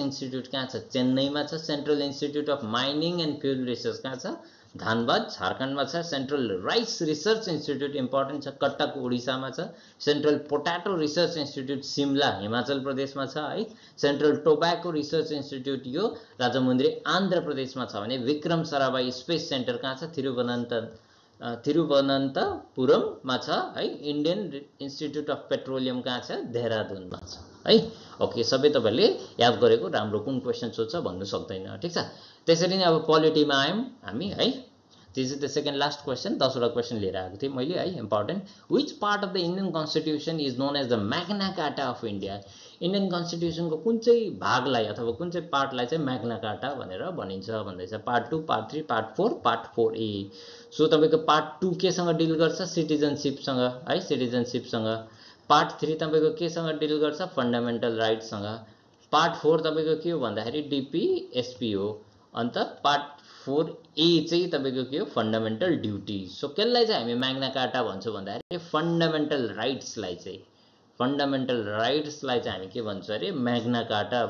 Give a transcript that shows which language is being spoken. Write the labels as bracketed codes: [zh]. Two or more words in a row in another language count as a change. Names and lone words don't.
[ne] इंस्टीट्यूट कहाँ छ चेन्नईमा छ सेन्ट्रल इंस्टीट्यूट अफ माइनिङ एन्ड फ्यूल रिसर्च कहाँ छ धानबाद झारखण्डमा छ सेन्ट्रल राइस रिसर्च इंस्टीट्यूट इम्पोर्टेन्ट छ कटक ओडिसामा छ सेन्ट्रल पोटाटो रिसर्च इंस्टीट्यूट सिमला हिमाचल प्रदेशमा छ है सेन्ट्रल टोब्याको रिसर्च इंस्टीट्यूट यो राजमुन्द्री आन्ध्र प्रदेशमा छ भने विक्रम साराभाई स्पेस सेन्टर कहाँ छ तिरुवनन्तपुरममा छ है इंडियन इंस्टीट्यूट अफ पेट्रोलियम कहाँ छ देहरादूनमा छ है ओके सबै तपाईहरुले याद गरेको राम्रो कुन क्वेशन सोध्छ भन्नु सक्दैन ठीक छ त्यसरी नै अब पोलिटीमा आयौं हामी है [en] this is the second last question [ne] 10 वटा क्वेशन लिएर आएको थिए मैले है इम्पोर्टेन्ट [en] which part of the Indian constitution is known as the Magna Carta of India [ne] इंडियन कन्स्टिट्युसन को कुन चाहिँ भागलाई अथवा कुन चाहिँ पार्टलाई चाहिँ मैग्ना कार्टा भनेर भनिन्छ भन्दैछ पार्ट 2 पार्ट 3 पार्ट 4 पार्ट 4A सो तपाईको पार्ट 2 के सँग डिल गर्छ सिटिजनशिप सँग है सिटिजनशिप सँग पार्ट 3 तपाईको के सँग डिल गर्छ [en] fundamental right [ne] सँग पार्ट 4 तपाईको के हो भन्दाखेरि डीपीएसपी हो अन्त पार्ट 4A चाहिँ तपाईको के हो [en] fundamental duty [ne] सो केलाई चाहिँ हामी मैग्ना कार्टा भन्छौं भन्दाखेरि [en] fundamental rights [ne] लाई चाहिँ [en] fundamental rights [ne] चाहिँ हामी के भन्छौँ अरे म्याग्ना कार्टा अफ